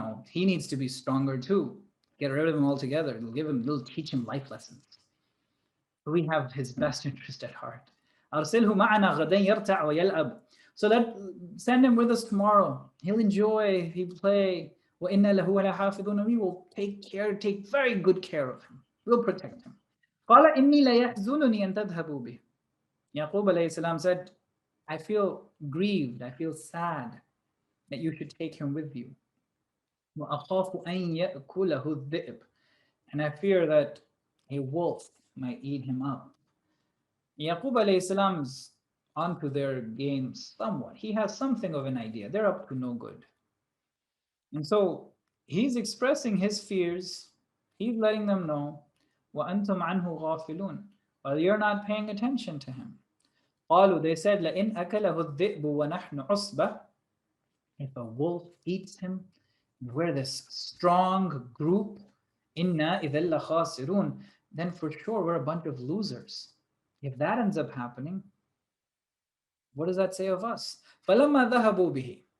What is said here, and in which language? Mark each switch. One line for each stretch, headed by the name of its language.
English: He needs to be stronger too. Get rid of him altogether. It'll teach him life lessons. We have his best interest at heart.
Arabic: أرسله معنا غدا يرتع ويلعب.
English: So that send him with us tomorrow. He'll enjoy, he'll play.
Arabic: وإنا له لحافظون.
English: We will take very good care of him. We'll protect him.
Arabic: قال إني ليحزنني أن تذهبوا به.
English: Yaqub alayhi salam said, I feel grieved, I feel sad that you should take him with you.
Arabic: وأخاف أن يأكله الذئب.
English: And I fear that a wolf might eat him up. Yaqub alayhi salam's onto their game somewhat. He has something of an idea. They're up to no good. And so he's expressing his fears. He's letting them know,
Arabic: وَأَنْتُمْ عَنْهُ غَافِلُونَ.
English: While you're not paying attention to him.
Arabic: قالوا,
English: they said,
Arabic: لَإِنْ أَكَلَهُ الذِّئْبُ وَنَحْنُ عُصْبَةٌ.
English: If a wolf eats him, we're this strong group,
Arabic: إِنَّا إِذَا لَخَاسِرُونَ.
English: Then for sure we're a bunch of losers. If that ends up happening, what does that say of us?
Arabic: فَلَمَّا ذَهَبُوا بِهِ.